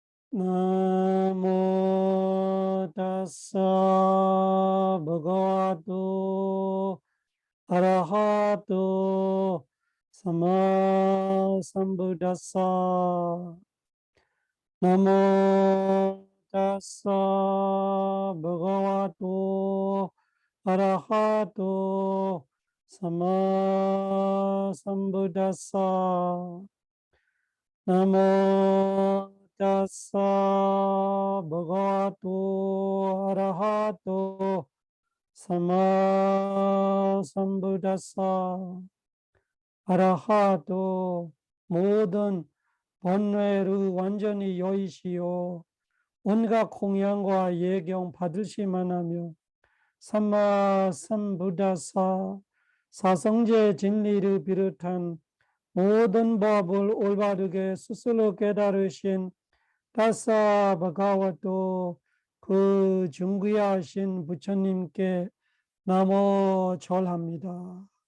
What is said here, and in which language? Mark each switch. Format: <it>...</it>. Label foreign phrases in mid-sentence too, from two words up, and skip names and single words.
<pi>나모 다사 버가와토 아라하토 사마 삼부다사 나모 다사 버가와토 아라하토 사마 삼부다사 나모 다사 버가와토 아라하토 사마 삼부다사 아라하토</pi> <ko>모든 번뇌를 완전히 여의시오. 온갖 공양과 예경 받으시만 하며</ko> <pi>삼마 삼부다사</pi> <ko>사성제 진리를 비롯한 모든 법을 올바르게 스스로 깨달으신</ko> <pi>다사 바가와토</pi> <ko>그 중귀하신 부처님께 나모 절합니다.</ko>